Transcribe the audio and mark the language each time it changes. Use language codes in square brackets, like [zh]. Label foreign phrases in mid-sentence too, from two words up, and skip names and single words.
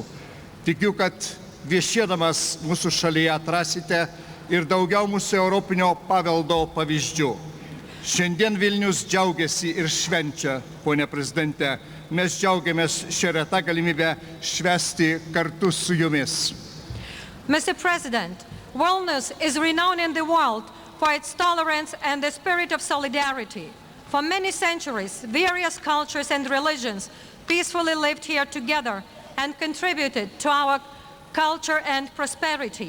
[lt] Tikiu, kad viešėdamas mūsų šalyje atrasite ir daugiau mūsų europinio paveldo pavyzdžių. Šiandien Vilnius džiaugiasi ir švenčia, pone prezidente. Mes džiaugiamės šią retą galimybę švęsti kartu su jumis. [en] Mr. President, Vilnius is renowned in the world for its tolerance and the spirit of solidarity. For many centuries, various cultures and religions peacefully lived here together and contributed to our culture and prosperity.